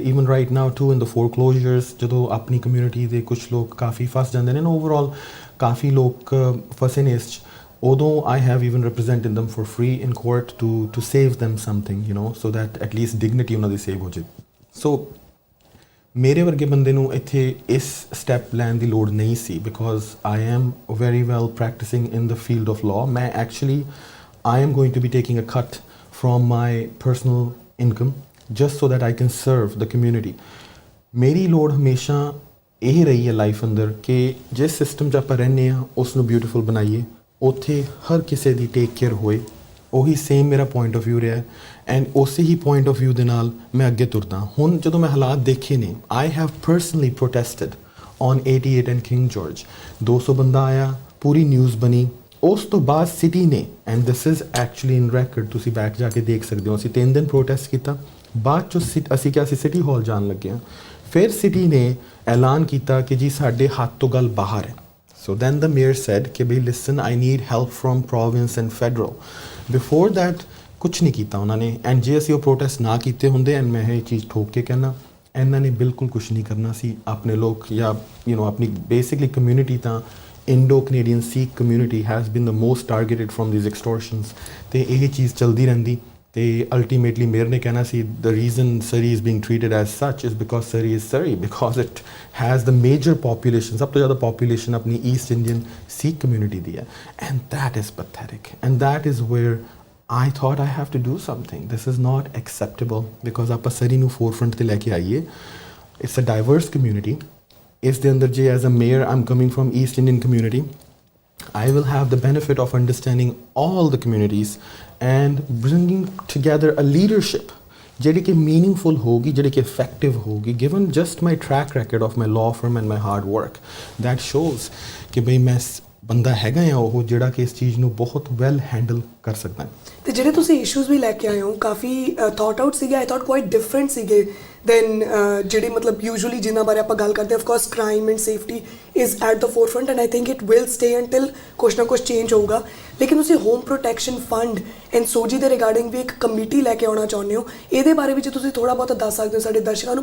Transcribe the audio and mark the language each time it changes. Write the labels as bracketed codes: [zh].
[en] even right now to in the foreclosures, [pa] ਜਦੋਂ ਆਪਣੀ community ਦੇ ਕੁਝ ਲੋਕ ਕਾਫੀ ਫਸ ਜਾਂਦੇ ਨੇ ਨਾ, ਓਵਰਆਲ ਕਾਫੀ ਲੋਕ ਫਸੇ ਨੇ ਇਸ 'ਚ, ਉਦੋਂ [en] I have even represented them for free in court to save them something so that at least dignity [pa] ਉਹਨਾਂ ਦੀ ਸੇਵ ਹੋ ਜਾਏ। ਸੋ ਮੇਰੇ ਵਰਗੇ ਬੰਦੇ ਨੂੰ ਇੱਥੇ ਇਸ ਸਟੈਪ ਲੈਣ ਦੀ ਲੋੜ ਨਹੀਂ ਸੀ [en] Because I am very well practising in the field of law. ਮੈਂ actually I am going to be taking a cut from my personal income just so that I can serve the community। [pa] ਮੇਰੀ ਲੋੜ ਹਮੇਸ਼ਾ ਇਹ ਰਹੀ ਹੈ life ਅੰਦਰ ਕਿ ਜਿਸ ਸਿਸਟਮ 'ਚ ਆਪਾਂ ਰਹਿੰਦੇ ਹਾਂ ਉਸ ਨੂੰ ਬਿਊਟੀਫੁਲ ਬਣਾਈਏ, ਉੱਥੇ ਹਰ ਕਿਸੇ ਦੀ ਟੇਕ ਕੇਅਰ ਹੋਏ, ਉਹੀ ਸੇਮ ਮੇਰਾ ਪੁਆਇੰਟ ਆਫ ਵਿਊ ਰਿਹਾ ਐਂਡ ਉਸੇ ਹੀ ਪੁਆਇੰਟ ਆਫ ਵਿਊ ਦੇ ਨਾਲ ਮੈਂ ਅੱਗੇ ਤੁਰਦਾ। ਹੁਣ ਜਦੋਂ ਮੈਂ ਹਾਲਾਤ ਦੇਖੇ ਨੇ, [en] I have personally protested on 88 and King George. [pa] 200 ਬੰਦਾ ਆਇਆ, ਪੂਰੀ ਨਿਊਜ਼ ਬਣੀ। ਉਸ ਤੋਂ ਬਾਅਦ ਸਿਟੀ ਨੇ, [en] and this is actually in record, [pa] ਤੁਸੀਂ ਬੈਕ ਜਾ ਕੇ ਦੇਖ ਸਕਦੇ ਹੋ, ਅਸੀਂ 3 ਦਿਨ ਪ੍ਰੋਟੈਸਟ ਕੀਤਾ। ਬਾਅਦ 'ਚੋਂ ਅਸੀਂ ਕਿਹਾ ਅਸੀਂ ਸਿਟੀ ਹਾਲ ਜਾਣ ਲੱਗੇ ਹਾਂ। ਫਿਰ ਸਿਟੀ ਨੇ ਐਲਾਨ ਕੀਤਾ ਕਿ ਜੀ ਸਾਡੇ ਹੱਥ ਤੋਂ ਗੱਲ ਬਾਹਰ ਹੈ। [en] So then the mayor said [hi] कि भाई [en] listen, I need help from province and federal. Before that [hi] कुछ नहीं [pa] ਕੀਤਾ ਉਹਨਾਂ ਨੇ। ਐਂਡ ਜੇ ਅਸੀਂ ਉਹ ਪ੍ਰੋਟੈਸਟ ਨਾ ਕੀਤੇ ਹੁੰਦੇ, ਐਂਡ ਮੈਂ ਇਹ ਚੀਜ਼ ਠੋਕ ਕੇ ਕਹਿਣਾ, ਇਹਨਾਂ ਨੇ ਬਿਲਕੁਲ ਕੁਛ ਨਹੀਂ ਕਰਨਾ ਸੀ। ਆਪਣੇ ਲੋਕ ਜਾਂ ਆਪਣੀ ਬੇਸਿਕਲੀ ਕਮਿਊਨਿਟੀ ਤਾਂ Indo Canadian Sikh community [en] has been the most targeted from these extortions, [pa] ਅਤੇ ਇਹ ਚੀਜ਼ ਚੱਲਦੀ ਰਹਿੰਦੀ। [en] ਤੇ ultimately mayor ਨੇ ਕਹਿਣਾ ਸੀ the reason Surrey is being treated as such is because Surrey is Surrey, because it has the major population, [pa] ਸਭ ਤੋਂ ਜ਼ਿਆਦਾ ਪੋਪੂਲੇਸ਼ਨ ਆਪਣੀ ਈਸਟ ਇੰਡੀਅਨ ਸਿੱਖ ਕਮਿਊਨਿਟੀ ਦੀ ਹੈ। [en] And that is pathetic, and that is where I thought I have to do something. This is not acceptable because [pa] ਆਪਾਂ ਸਰੀ ਨੂੰ forefront ਤੇ ਲੈ ਕੇ ਆਈਏ। [en] It's a diverse community. [pa] ਇਸ ਦੇ ਅੰਦਰ ਜੇ [en] as a mayor I'm coming from East Indian community, I will have the benefit of understanding all the communities and bringing together a leadership ਜਿਹੜੀ ਕਿ meaningful ਹੋਗੀ, ਜਿਹੜੀ ਕਿ effective ਹੋਗੀ, given just my track record of my law firm and my hard work that shows [pa] ਕਿ ਬਈ ਮੈਂ ਬੰਦਾ ਹੈਗਾ ਆ ਉਹ ਜਿਹੜਾ ਕਿ ਇਸ ਚੀਜ਼ ਨੂੰ ਬਹੁਤ ਵੈਲ ਹੈਂਡਲ ਕਰ ਸਕਦਾ ਹੈ। ਤੇ ਜਿਹੜੇ ਤੁਸੀਂ ਇਸ਼ੂਜ਼ ਵੀ ਲੈ ਕੇ ਆਏ ਹੋ ਕਾਫੀ ਥਾਟ ਆਊਟ ਸੀਗੇ, [en] I thought quite different [pa] ਸੀਗੇ ਦੈਨ ਜਿਹੜੇ ਮਤਲਬ ਯੂਜੂਅਲੀ ਜਿਨ੍ਹਾਂ ਬਾਰੇ ਆਪਾਂ ਗੱਲ ਕਰਦੇ ਹਾਂ। [en] of course crime and safety is at the forefront and I think it will stay until [pa] ਕੁਛ ਨਾ ਕੁਛ ਚੇਂਜ ਹੋਊਗਾ। ਲੇਕਿਨ ਤੁਸੀਂ ਹੋਮ ਪ੍ਰੋਟੈਕਸ਼ਨ ਫੰਡ ਐਂਡ ਸੋਜੀ ਦੇ ਰਿਗਾਰਡਿੰਗ ਵੀ ਇੱਕ ਕਮੇਟੀ ਲੈ ਕੇ ਆਉਣਾ ਚਾਹੁੰਦੇ ਹੋ, ਇਹਦੇ ਬਾਰੇ ਵਿੱਚ ਤੁਸੀਂ ਥੋੜ੍ਹਾ ਬਹੁਤ ਦੱਸ ਸਕਦੇ ਹੋ ਸਾਡੇ ਦਰਸ਼ਕਾਂ ਨੂੰ?